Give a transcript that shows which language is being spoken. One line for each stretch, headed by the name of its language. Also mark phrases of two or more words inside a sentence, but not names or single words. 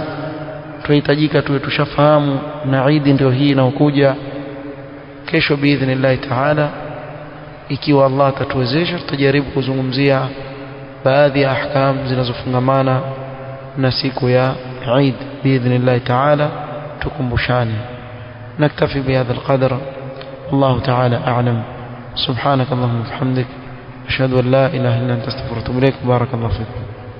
Swahili: Tunahitajika tuwe tushafahamu, na Eid ndio hii inayokuja kesho
Arabic: بإذن الله تعالى.
Swahili: Ikiwa Allah atatuwezesha, tutajaribu kuzungumzia baadhi ya ahkam zinazofungamana na siku ya Eid
Arabic: بإذن الله تعالى,
Swahili: tukumbushane.
Arabic: نكتفي بهذا القدر. الله تعالى أعلم. سبحانك اللهم وبحمدك أشهد أن لا إله إلا أنت أستغفرك وأتوب إليك. بارك الله فيكم.